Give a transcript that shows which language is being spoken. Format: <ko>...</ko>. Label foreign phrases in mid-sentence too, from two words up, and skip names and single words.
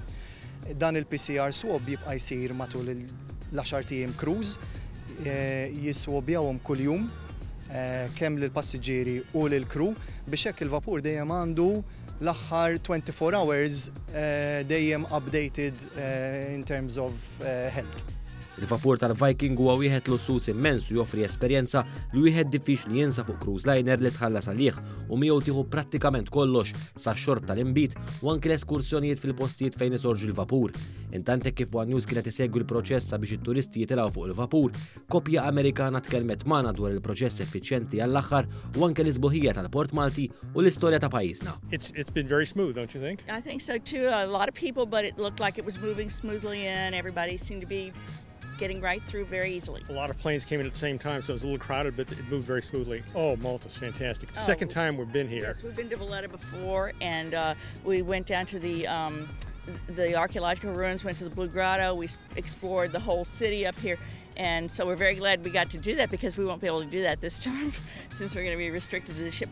<mt>Dan il-PCR swab jibqa' jsir matul l-10 ijiem cruise jiswobjawhom kuljum kemm lill-passiġġieri u lill-crew biex hekk il-vapur dejjem għandu l-aħħar 24 hours dejjem</mt> <en>updated in terms of health.</en> <mt>Il-vapur tal-Viking huwa wieħed lussus immens u joffri esperjenza li wieħed diffiċli jinsa fuq</mt> <en>cruise liner</en> <mt>li tħallas għalih u miegħu tieħu prattikament kollox sax-xorb tal-inbit u anke l-eskursjonijiet fil-postijiet fejn isorġu l-vapur. Intant hekk kif One News kienet isegwi l-proċess biex it-turisti jitilgħu fuq il-vapur, koppja Amerikana tkellmet magħna dwar il-proċess effiċjenti għall-aħħar u anke l-isbuħija tal-Port Malti u l-istorja ta' pajjiżna.</mt> <en>It's been very smooth, don't you think? I think so too. A lot of people, but it looked like it was moving smoothly and everybody seemed to be getting right through very easily. A lot of planes came in at the same time, so it was a little crowded, but it moved very smoothly. Oh, Malta's fantastic. The second time we've been here. Yes, we've been to Valletta before, and we went down to the archaeological ruins, went to the Blue Grotto, we explored the whole city up here, and so we're very glad we got to do that because we won't be able to do that this time since we're going to be restricted to the ship.</en>